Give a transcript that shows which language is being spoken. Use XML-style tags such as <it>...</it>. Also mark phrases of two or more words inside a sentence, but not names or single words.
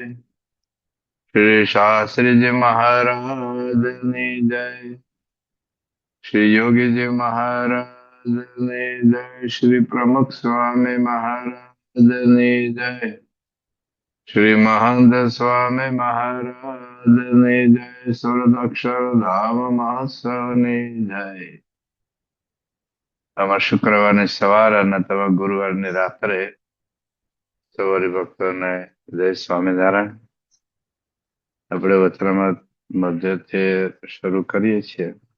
<gu>શ્રી શાસ્ત્રી જી મહારાજની જય। શ્રી યોગી જી મહારાજની જય। શ્રી પ્રમુખ સ્વામી મહારાજની જય। શ્રી મહંત સ્વામી મહારાજની જય। सुरत अक्षरधाम મહોત્સવની જય। તમારા શુક્રવારની સવાર અને તમારા ગુરુવારની રાત્રે સવારી ભક્તોને જય સ્વામિનારાયણ। આપણે વચનામૃત મધ્યથી શરૂ કરીએ છીએ।</gu>